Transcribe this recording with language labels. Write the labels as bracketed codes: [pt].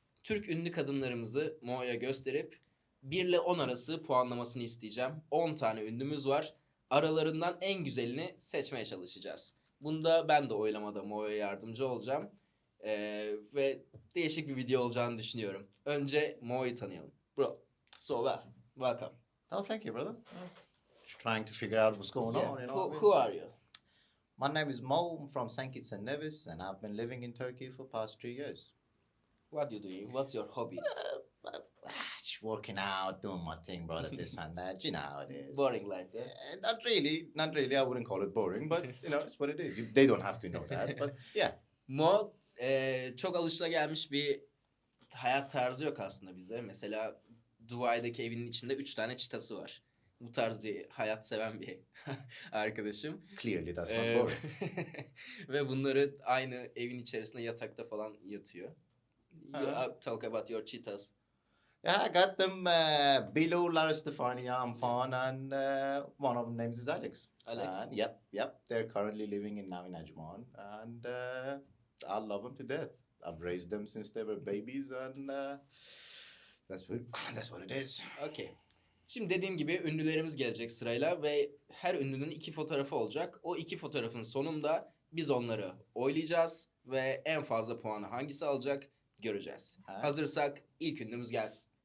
[tr] Türk ünlü kadınlarımızı Mo'ya gösterip 1 ile 10 arası puanlamasını isteyeceğim. 10 tane ünlümüz var. Aralarından en güzelini seçmeye çalışacağız. Bunda ben de oylamada Mo'ya yardımcı olacağım. Ve değişik bir video olacağını düşünüyorum. Önce Mo'yu tanıyalım. [en] Bro, so welcome. Oh, thank you, brother. Just trying to figure out what's going Yeah, on, who are you? My name is Mo. I'm from St. Kitts and Nevis, and I've been living in Turkey for past 3 years. What are you doing? What's your hobbies? Just working out, doing my thing, brother, this and that. You know how it is. Boring life, yeah? Not really, not really. I wouldn't call it boring, but it's what it is. They don't have to know that, but yeah. [tr] Mo çok alışılagelmiş bir hayat tarzı yok aslında bize. Mesela Dubai'deki evinin içinde 3 tane çitası var. Bu tarz bir hayat seven bir arkadaşım. [en] Clearly, that's not Eee, boring. [tr] Ve bunları aynı evin içerisinde yatakta falan yatıyor. [en] Talk about your cheetahs. Yeah, I got them below Lara Stefania, Amfan, and one of them names is Alex. Alex. And yep. They're currently living now in Ajman, and I love them to death. I've raised them since they were babies, and that's what it is. Okay. [tr] Şimdi dediğim gibi ünlülerimiz gelecek sırayla ve her ünlünün 2 fotoğrafı olacak. O 2 fotoğrafın sonunda biz onları oylayacağız ve en fazla puanı hangisi alacak göreceğiz. Ha. Hazırsak ilk ünlümüz gelsin.